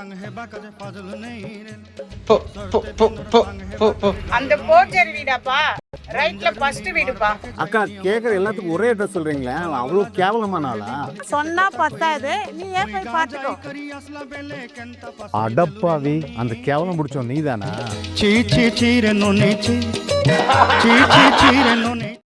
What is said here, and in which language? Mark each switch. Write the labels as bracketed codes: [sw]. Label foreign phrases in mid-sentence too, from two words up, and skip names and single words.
[ta] அந்த போர்ஜரி வீடாப்பா, ரைட்ல ஃபர்ஸ்ட் வீடுப்பா. அக்கா கேக்குற எல்லாத்துக்கும் ஒரே அட்ரஸ் சொல்றீங்களே, அவன் அவ்வளவு கேவலமான ஆளா? சொன்னா பத்தாது, நீ ஏன் போய் பாத்துக்கோ. அடப்பாவி, அந்த கேவலம் முடிச்சோம் நீதானா? [te] చీ చీ చీరెను నీ చీ చీ చీ చీరెను